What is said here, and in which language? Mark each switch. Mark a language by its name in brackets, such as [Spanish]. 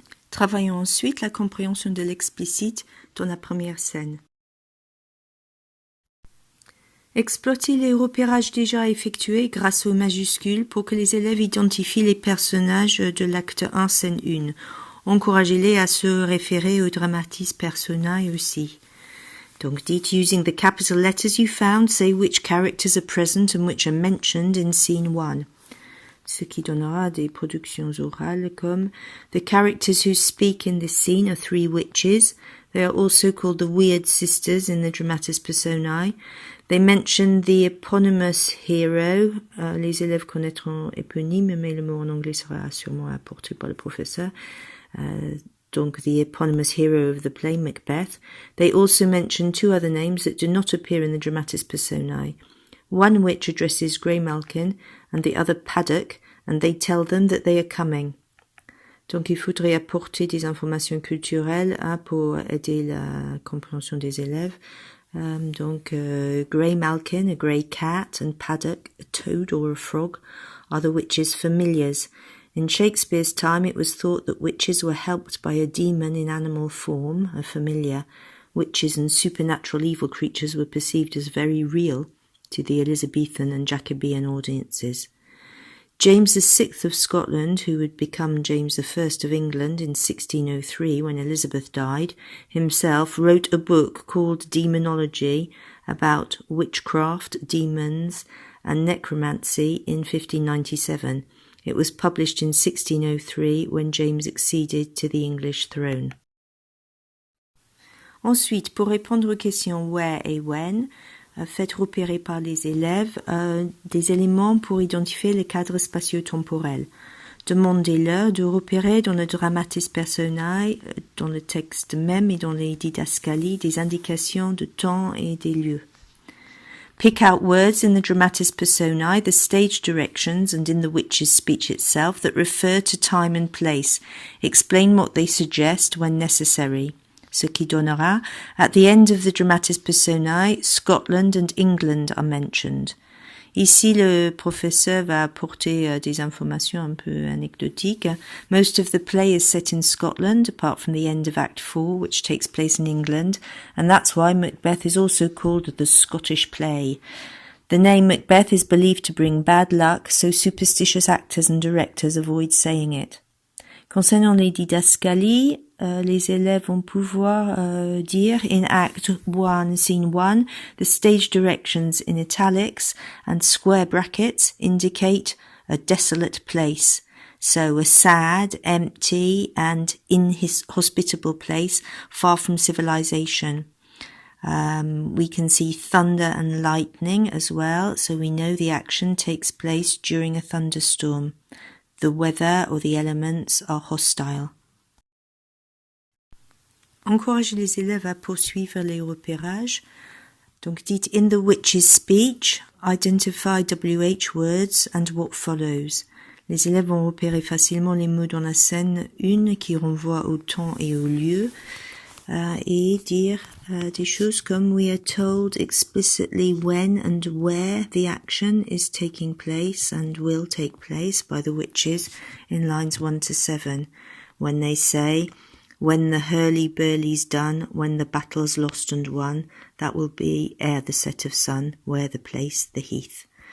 [French] Travaillons ensuite la compréhension de l'explicite dans la première scène. Exploitez les repérages déjà effectués grâce aux majuscules pour que les élèves identifient les personnages de l'acte I, scène 1. Encouragez-les à se référer au Dramatis personæ aussi. Donc dites, [English] using the capital letters you found, say which characters are present and which are mentioned in scene 1. [French] Ce qui donnera des productions orales comme [English] the characters who speak in this scene are 3 witches. They are also called the weird sisters in the Dramatis personæ. They mention the eponymous hero. [French] Les élèves connaîtront éponyme, mais le mot en anglais sera sûrement apporté par le professeur. [English] Donc the eponymous hero of the play, Macbeth. They also mention 2 other names that do not appear in the Dramatis personæ. One witch addresses Graymalkin and the other Paddock, and they tell them that they are coming. [French] Donc il faudrait apporter des informations culturelles pour aider la compréhension des élèves. [English] Graymalkin, a grey cat, and Paddock, a toad or a frog, are the witches' familiars. In Shakespeare's time, it was thought that witches were helped by a demon in animal form, a familiar. Witches and supernatural evil creatures were perceived as very real to the Elizabethan and Jacobean audiences. James VI of Scotland, who would become James I of England in 1603 when Elizabeth died, himself wrote a book called Demonology about witchcraft, demons, and necromancy in 1597. It was published in 1603 when James acceded to the English throne. [French] Ensuite, pour répondre aux questions where et when, faites repérer par les élèves des éléments pour identifier les cadres spatio-temporels. Demandez-leur de repérer dans le Dramatis personæ, dans le texte même et dans les didascalies, des indications de temps et des lieux. [English] Pick out words in the Dramatis personæ, the stage directions, and in the witch's speech itself that refer to time and place. Explain what they suggest when necessary. [French] Ce qui donnera, [English] at the end of the Dramatis personæ, Scotland and England are mentioned. [French] Ici, le professeur va apporter des informations un peu anecdotiques. [English] Most of the play is set in Scotland, apart from the end of Act IV, which takes place in England, and that's why Macbeth is also called the Scottish play. The name Macbeth is believed to bring bad luck, so superstitious actors and directors avoid saying it. [French] Concernant les didascalies, les élèves vont pouvoir dire [English] in Act I, Scene 1, the stage directions in italics and square brackets indicate a desolate place. So a sad, empty and inhospitable place far from civilization. We can see thunder and lightning as well, so we know the action takes place during a thunderstorm. The weather or the elements are hostile. [French] Encouragez les élèves à poursuivre les repérages. Donc dites [English] in the witch's speech, identify WH words and what follows. [French] Les élèves vont repérer facilement les mots dans la scène 1 qui renvoient au temps et au lieu. Et dire des choses comme [English] we are told explicitly when and where the action is taking place and will take place by the witches in lines 1 to 7. When they say, when the hurly-burly's done, when the battle's lost and won, that will be ere the set of sun, where the place, the heath.